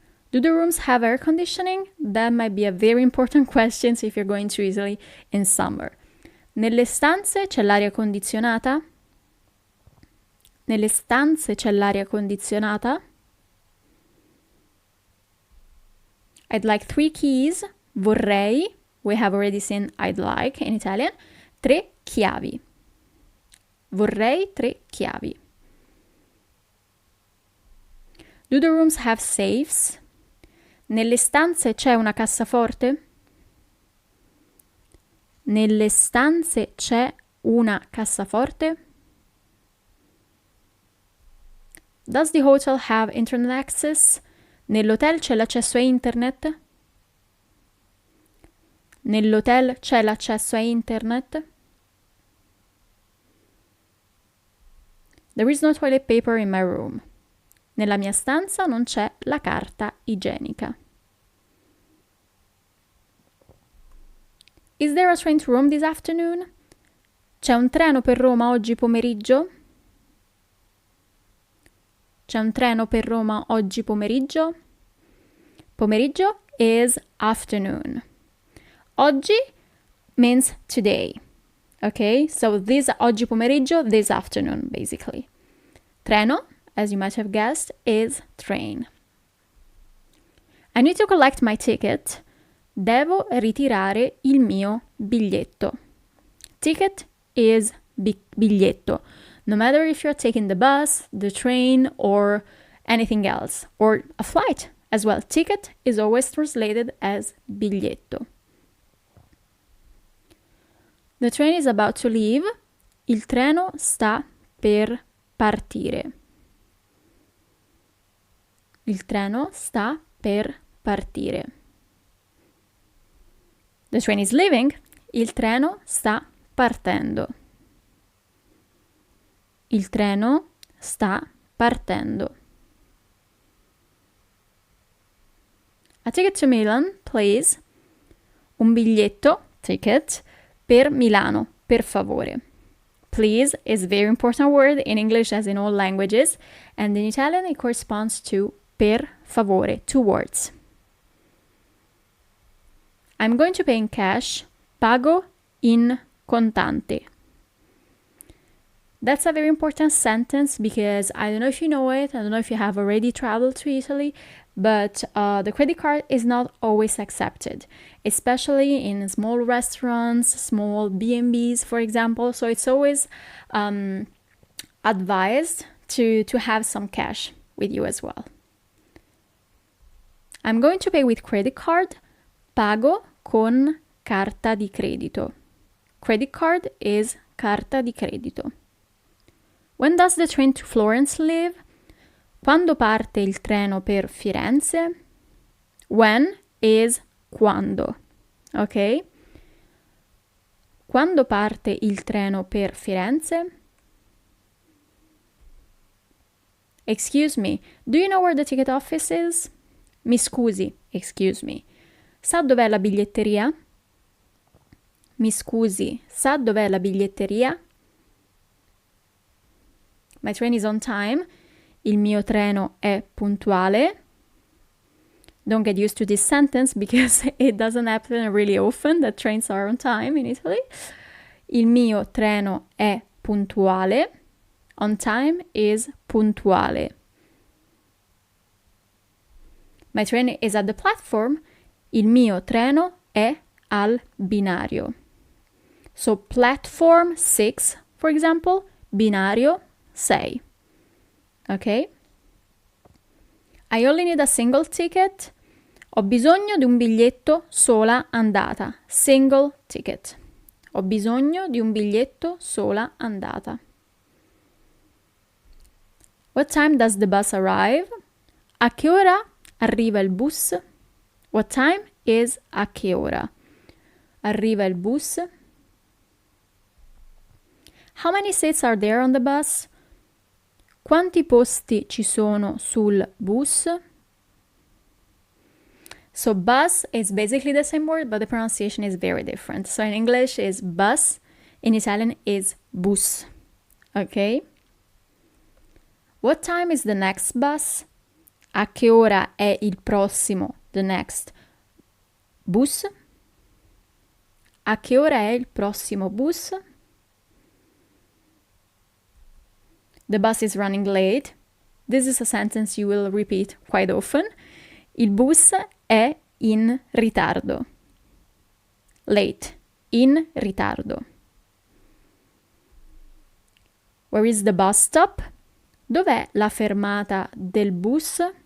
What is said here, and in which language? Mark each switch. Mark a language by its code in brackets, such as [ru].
[en] Do the rooms have air conditioning? That might be a very important question if you're going to Italy in summer. [it] Nelle stanze c'è l'aria condizionata? Nelle stanze c'è l'aria condizionata? [en] I'd like 3 keys. [it] Vorrei. [en] We have already seen I'd like in Italian. [it] 3 chiavi. Vorrei 3 chiavi. [en] Do the rooms have safes? [it] Nelle stanze c'è una cassaforte? Nelle stanze c'è una cassaforte? [en] Does the hotel have internet access? [it] Nell'hotel c'è l'accesso a internet? Nell'hotel c'è l'accesso a internet? [en] There is no toilet paper in my room. [it] Nella mia stanza non c'è la carta igienica. [en] Is there a train to Rome this afternoon? [it] C'è un treno per Roma oggi pomeriggio? C'è un treno per Roma oggi pomeriggio? [en] Pomeriggio is afternoon. Oggi means today. Okay, so this [it] oggi pomeriggio, [en] this afternoon, basically. Treno, as you might have guessed, is train. I need to collect my ticket. [it] Devo ritirare il mio biglietto. [en] Ticket is biglietto. No matter if you're taking the bus, the train, or anything else, or a flight as well. Ticket is always translated as biglietto. The train is about to leave. [it] Il treno sta per partire. Il treno sta per partire. [en] The train is leaving. [it] Il treno sta partendo. Il treno sta partendo. [en] A ticket to Milan, please. [it] Un biglietto, ticket, per Milano, per favore. [en] Please is a very important word in English as in all languages, and in Italian it corresponds to [it] per favore, [en] 2 words. I'm going to pay in cash. [it] Pago in contante. [en] That's a very important sentence because I don't know if you know it, I don't know if you have already traveled to Italy, but the credit card is not always accepted, especially in small restaurants, small B&Bs, for example. So it's always advised to have some cash with you as well. I'm going to pay with credit card. [it] Pago con carta di credito. [en] Credit card is [it] carta di credito. [en] When does the train to Florence leave? [it] Quando parte il treno per Firenze? [en] When is [it] quando. Ok? Quando parte il treno per Firenze? [en] Excuse me, do you know where the ticket office is? [it] Mi scusi, [en] excuse me. [it] Sa dov'è la biglietteria? Mi scusi, sa dov'è la biglietteria? [en] My train is on time. [it] Il mio treno è puntuale. [en] Don't get used to this sentence because it doesn't happen really often that trains are on time in Italy. [it] Il mio treno è puntuale. [en] On time is [it] puntuale. [en] My train is at the platform. [it] Il mio treno è al binario. [en] So platform 6, for example, binario 6. Ok? I only need a single ticket. [it] Ho bisogno di un biglietto sola andata. [en] Single ticket. [it] Ho bisogno di un biglietto sola andata. [en] What time does the bus arrive? [it] A che ora arriva il bus? [en] What time is [it] a che ora? Arriva il bus. [en] How many seats are there on the bus? [it] Quanti posti ci sono sul bus? [en] So bus is basically the same word, but the pronunciation is very different. So in English is bus, in Italian is bus. Okay? What time is the next bus? [it] A che ora è il prossimo, [en] the next [it] bus? A che ora è il prossimo bus? [en] The bus is running late. This is a sentence you will repeat quite often. [it] Il bus è in ritardo. [en] Late. [it] In ritardo. [en] Where is the bus stop? [it] Dov'è la fermata del bus?